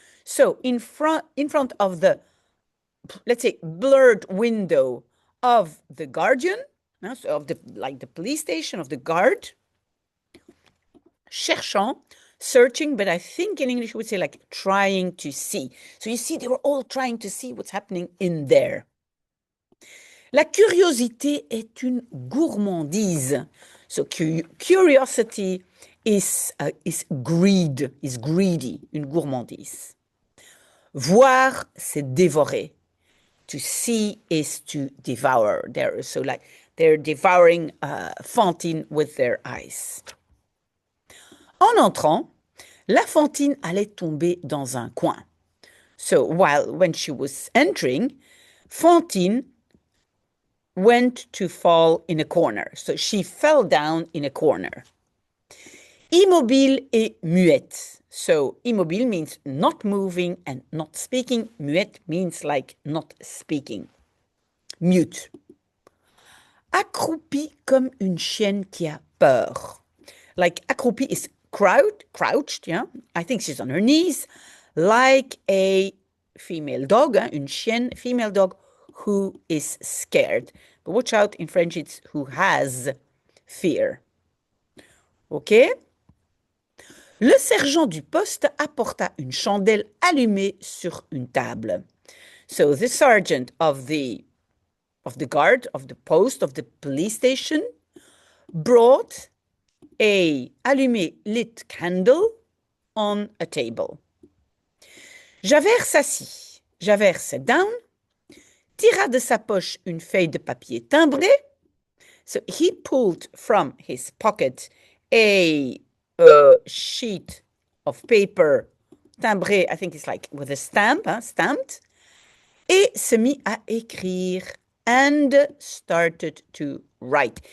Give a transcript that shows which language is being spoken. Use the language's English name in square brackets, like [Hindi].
[English] So, in front of the, let's say, blurred window of the guardian, so of the police station, of the guard, cherchant, searching, but I think in English we would say like trying to see. So you see, they were all trying to see what's happening in there. [French] La curiosité est une gourmandise. [English] So curiosity is greed, is greedy, une gourmandise. [French] Voir, c'est dévorer. [English] To see is to devour. So like They're devouring Fantine with their eyes. [French] En entrant, la Fantine allait tomber dans un coin. [English] So when she was entering, Fantine went to fall in a corner. So she fell down in a corner. [French] Immobile et muette. [English] So immobile means not moving and not speaking. Muette means like not speaking. Mute. [French] Accroupie comme une chienne qui a peur. [English] Like accroupie is crouched, yeah. I think she's on her knees, like a female dog, une chienne, female dog who is scared. But watch out, in French it's who has fear. OK? [French] Le sergent du poste apporta une chandelle allumée sur une table. [English] So the sergeant of the guard, of the post, of the police station, brought a allumé lit candle on a table. [French] Javert s'assit. [English] Javert sat down, [French] tira de sa poche une feuille de papier timbré. [English] So he pulled from his pocket a sheet of paper timbré, I think it's like with a stamp, stamped, [French] et se mit à écrire [English] and started to write.